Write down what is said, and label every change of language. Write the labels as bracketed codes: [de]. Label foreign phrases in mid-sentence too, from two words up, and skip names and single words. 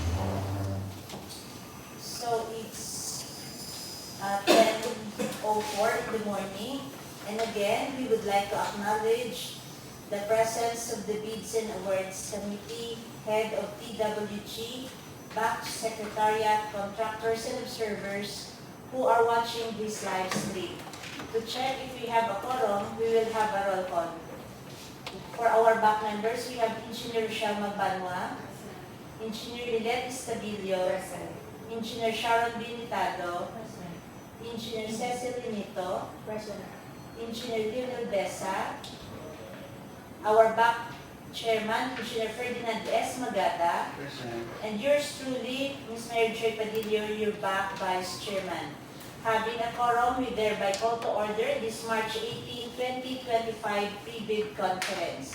[en] So it's 10:04 in the morning, and again we would like to acknowledge the presence of the Bids and Awards Committee, Head of PWG, Batch Secretariat, Contractors and Observers who are watching this live stream. To check if we have a quorum, we will have a roll call. For our back members, we have Engineer Rochelle Magbanwa, Engineer Lilette Estabilio, Engineer Sharon Binitado, Engineer Cecil Linito, Engineer Lionel Besa, our back chairman, Engineer Ferdinand S. Magata, and yours truly, Ms. Mary Joy Padillo, your back vice chairman. Having a quorum, we thereby call to order this March 18, 2025 pre-bid conference.